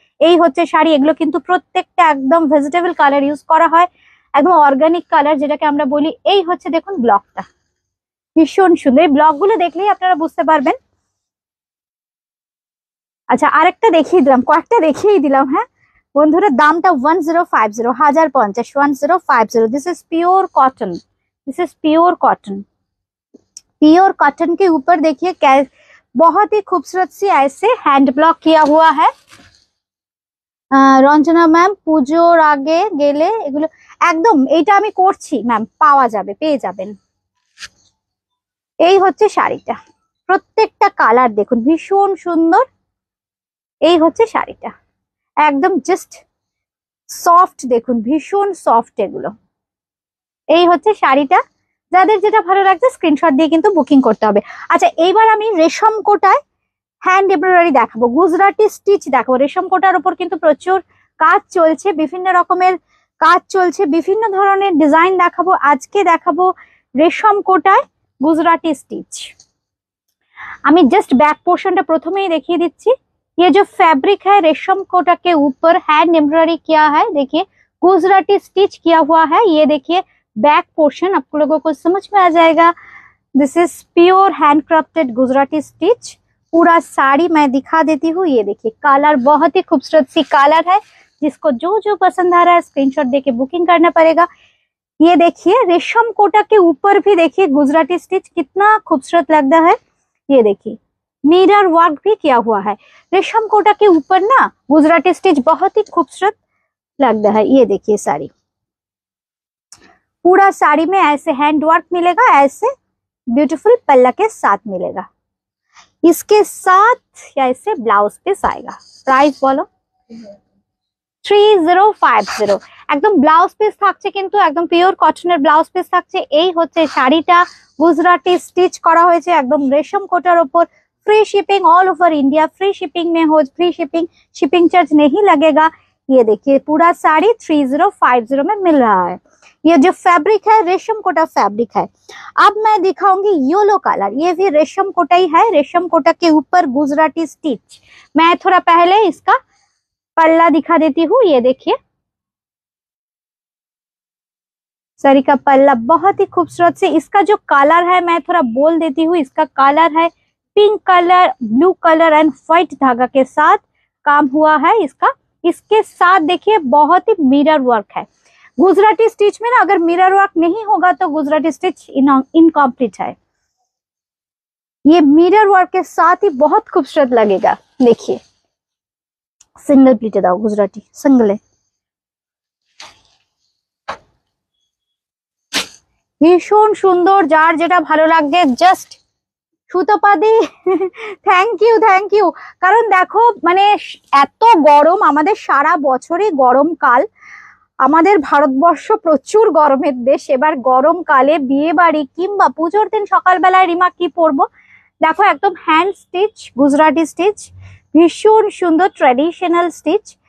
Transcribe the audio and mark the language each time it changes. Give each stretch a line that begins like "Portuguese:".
Bangla: এই হচ্ছে শাড়ি, এগুলো কিন্তু প্রত্যেকটা একদম ভেজিটেবল কালার ইউজ করা হয়, একদম অর্গানিক কালার যেটাকে আমরা বলি। এই হচ্ছে দেখুন ব্লকটা, ভীষণ সুন্দর। এই ব্লক গুলো দেখলেই আপনারা বুঝতে পারবেন। আচ্ছা আরেকটা দেখিয়ে দিলাম, কয়েকটা দেখিয়ে দিলাম। হ্যাঁ বন্ধুরা, দামটা 1050, 1050, 1050।
English: This is pure cotton, this is pure cotton.
Hindi: Pure cotton के ऊपर देखिए बहुत ही खूबसूरत सी ऐसे हैंड ब्लॉक किया हुआ है।
Bangla: রঞ্জনা ম্যাম পুজোর আগে গেলে এগুলো একদম, এইটা আমি করছি ম্যাম, পাওয়া যাবে, পেয়ে যাবেন। এই হচ্ছে শাড়িটা, প্রত্যেকটা কালার দেখুন ভীষণ সুন্দর। এই হচ্ছে শাড়িটা, একদম জাস্ট সফট, দেখুন ভীষণ সফট এগুলো। এই হচ্ছে শাড়িটা, যাদের যেটা ভালো লাগছে স্ক্রিনশট দিয়ে কিন্তু বুকিং করতে হবে। আচ্ছা এইবার আমি রেশম কোটায় হ্যান্ড এমব্রয়ডারি দেখাবো, গুজরাটি স্টিচ দেখাবো। রেশম কোটার উপর কিন্তু প্রচুর কাজ চলছে, বিভিন্ন রকমের কাজ চলছে, বিভিন্ন ধরনের ডিজাইন দেখাবো। আজকে দেখাবো রেশম কোটায় गुजराती स्टिच। আমি জাস্ট ব্যাক পোর্শনটা প্রথমেই দেখিয়ে দিচ্ছি।
Hindi: ये जो फैब्रिक है रेशम कोटा के ऊपर हैंड एम्ब्रॉयडरी किया है, देखिए गुजराती स्टिच किया हुआ है। ये देखिए बैक पोर्शन, आपको लोगों को समझ में आ जाएगा।
English: This is pure hand crafted Gujarati stitch.
Hindi: पूरा साड़ी मैं दिखा देती हूँ। ये देखिए कलर बहुत ही खूबसूरत सी कलर है, जिसको जो जो पसंद आ रहा है स्क्रीनशॉट देके बुकिंग करना पड़ेगा। ये देखिए रेशम कोटा के ऊपर भी देखिए गुजराती स्टिच कितना खूबसूरत लगता है। ये देखिए मिरर वर्क भी किया हुआ है। रेशम कोटा के ऊपर ना गुजराती स्टिच बहुत ही खूबसूरत लगता है। ये देखिए साड़ी, पूरा साड़ी में ऐसे हैंड वर्क मिलेगा, ऐसे ब्यूटीफुल पल्ला के साथ मिलेगा। इसके साथ ऐसे ब्लाउज पीस आएगा। प्राइस बोलो 3050।
Bangla: একদম ব্লাউজ পিস থাকছে, কিন্তু একদম পিওর কটনের ব্লাউজ পিস থাকছে। এই হচ্ছে শাড়িটা, गुजराती स्टिच করা হয়েছে একদম রেশম কোটার উপর।
English: free shipping all over India,
Hindi: free shipping में हो, फ्री शिपिंग चार्ज नहीं लगेगा। ये देखिए पूरा साड़ी 3050 में मिल रहा है। ये जो फैब्रिक है रेशम कोटा फैब्रिक है। अब मैं दिखाऊंगी येलो कलर, ये भी रेशम कोटा ही है। रेशम कोटा के ऊपर गुजराती स्टिच। मैं थोड़ा पहले इसका पल्ला दिखा देती हूँ। ये देखिए साड़ी का पल्ला बहुत ही खूबसूरत से। इसका जो कलर है मैं थोड़ा बोल देती हूँ। इसका कलर है pink colour, blue colour and white धागा के साथ काम हुआ है इसका। इसके साथ देखिए बहुत ही मिरर वर्क है। गुजराती स्टिच में ना अगर मिरर वर्क नहीं होगा तो गुजराती स्टिच इनकम्प्लीट है। ये मिरर वर्क के साथ ही बहुत खूबसूरत लगेगा। देखिए सिंगल प्लीटे दाओ गुजराती सिंगले,
Bangla: ভীষণ সুন্দর। যার যেটা ভালো লাগবে জাস্ট সুতোপাদি থ্যাংক ইউ। কারণ দেখো মানে এত গরম, আমাদের সারা বছরই গরমকাল, আমাদের ভারতবর্ষ প্রচুর গরমের দেশ। এবার গরমকালে বিয়ে বাড়ি কিংবা পুজোর দিন সকালবেলায় রিমা কি পরবো, দেখো একদম হ্যান্ড স্টিচ গুজরাটি স্টিচ, ভীষণ সুন্দর ট্র্যাডিশনাল স্টিচ,